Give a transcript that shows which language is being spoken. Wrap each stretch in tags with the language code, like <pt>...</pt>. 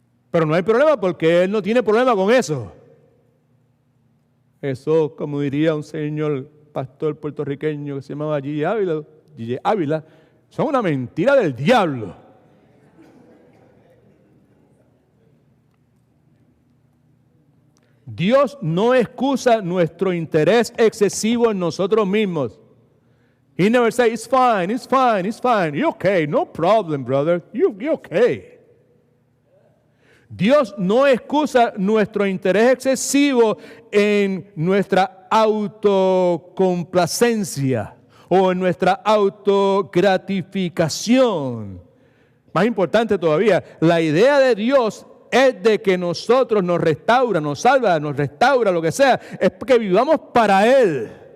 <es>Pero no hay problema porque Él no tiene problema con eso. Eso, como diría un señor pastor puertorriqueño que se llamaba Gigi Ávila, son una mentira del diablo. Dios no excusa nuestro interés excesivo en nosotros mismos.</es> <en>He never says, it's fine, it's fine, it's fine. You're okay, no problem, brother. You're okay.</en> <es>Dios no excusa nuestro interés excesivo en nuestra autocomplacencia o en nuestra autogratificación. Más importante todavía, la idea de Dios es de que nosotros nos restaura, nos salva, nos restaura, lo que sea, es que vivamos para Él.</es>